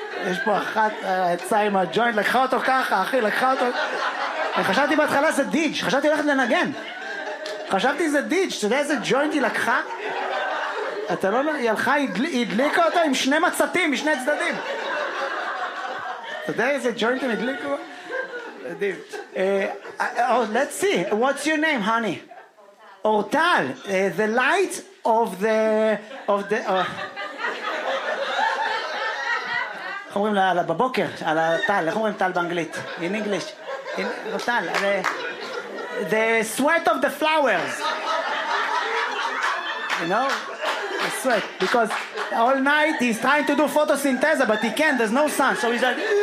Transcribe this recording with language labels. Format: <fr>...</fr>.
<he>יש פה אחת יצאה עם הג'וינט, לקחה אותו ככה, אחי, לקחה אותו... חשבתי בהתחלה זה דיג', חשבתי הולכת לנגן. חשבתי זה דיג', אתה יודע איזה ג'וינט היא לקחה? אתה לא... היא הלכה, היא הדליקה אותו עם שני מצתים, משני צדדים. אתה יודע איזה ג'וינט הם הדליקו? מדהים.</he> <en>Oh, let's see, what's your name, honey? אורטל. The light of the...</en> <he>איך אומרים לה בבוקר, על הטל, איך אומרים טל באנגלית?</he> <en>In English. אורטל, the sweat of the flowers. You know? The sweat. Because all night he's trying to do photosynthesis, but he can't, there's no sun. So he's like...</en>